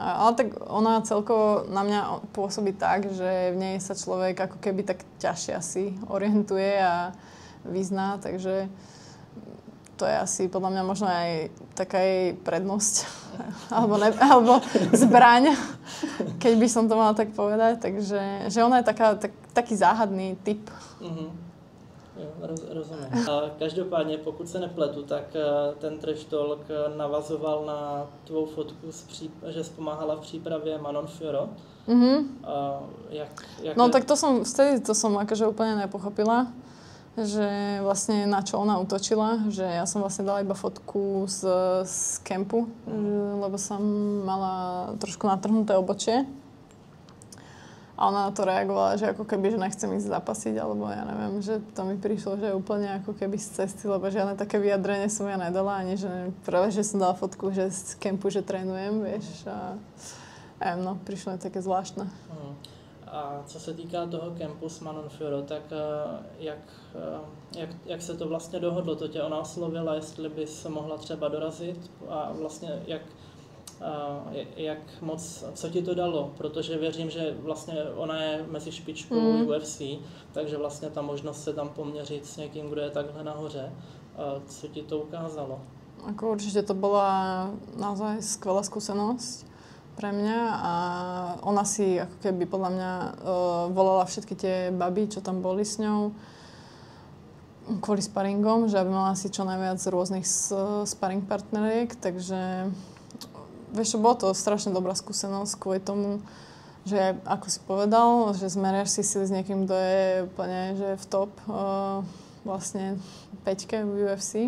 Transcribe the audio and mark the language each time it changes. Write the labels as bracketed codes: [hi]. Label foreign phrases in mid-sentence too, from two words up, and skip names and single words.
[sk] Ale tak ona celkovo na mňa pôsobí tak, že v nej sa človek ako keby tak ťažšie asi orientuje a vyzná, takže to je asi podľa mňa možno aj taká jej prednosť alebo zbraň, keď by som to mala tak povedať. Takže že ona je taký záhadný typ. [cs] Jo, rozumím. Každopádně, pokud se nepletu, tak ten [en] trash talk [cs] navazoval na tvou fotku, že jsi pomáhala v přípravě Manon Fiorot. [sk] No tak vtedy to som akože úplne nepochopila, že vlastne na čo ona útočila, že ja som vlastne dala iba fotku z kempu, lebo som mala trošku natrhnuté obočie. A ona na to reagovala, že ako keby, že nechcem ísť zapasiť, alebo ja neviem, že to mi prišlo, že úplne ako keby z cesty, lebo žiadne také vyjadrenie som ja nedala, ani že práve, že som dala fotku, že z kempu, že trénujem, vieš. A neviem, no, prišlo mi také zvláštne. [cs] A co se týká toho kempu s Manon Fiorot, tak jak se to vlastně dohodlo? To tě ona oslovila, jestli bys mohla třeba dorazit a vlastně jak moc, co ti to dalo, protože věřím, že vlastně ona je mezi špičkou UFC, takže vlastně ta možnost se tam poměřit s někým, kdo je takhle nahoře. Co ti to ukázalo? [sk] Ako určite to bola naozaj skvelá skúsenosť pre mňa a ona si ako keby podľa mňa volala všetky tie baby, čo tam boli s ňou kvôli sparingom, že aby mala si čo najviac rôznych sparing partneriek, takže vieš, bolo to strašne dobrá skúsenosť kvôli tomu, že ako si povedal, že zmeriaš si sily s niekým, kto je úplne že v top vlastne 5-ke v UFC.